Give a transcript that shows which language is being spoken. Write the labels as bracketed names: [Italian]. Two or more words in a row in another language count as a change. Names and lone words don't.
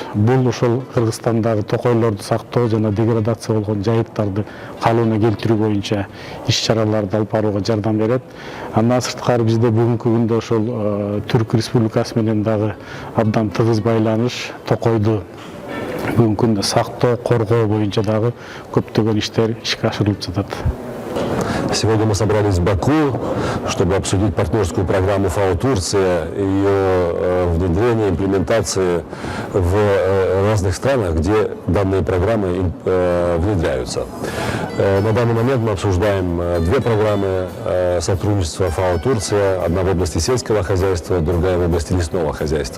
[Kyrgyz] Бул ошол Кыргызстандагы токойлорду сактоо жана деградация болгон жайыктарды калыбына келтирүү боюнча иш-чараларды алып барууга жардам берет. Андан сырткары бизде бүгүнкү күндө ошол Түрк Республикасы менен дагы абдан тыгыз байланыш, токойду бүгүнкү күндө сактоо, коргоо боюнча дагы көптөгөн иштер ишке ашырылып жатат. [Russian] Сегодня мы собрались в Баку, чтобы обсудить партнерскую программу ФАО Турция, ее внедрение, имплементации в разных странах, где данные программы внедряются. На данный момент мы обсуждаем две программы сотрудничества ФАО Турция, одна в области сельского хозяйства, другая в области лесного хозяйства.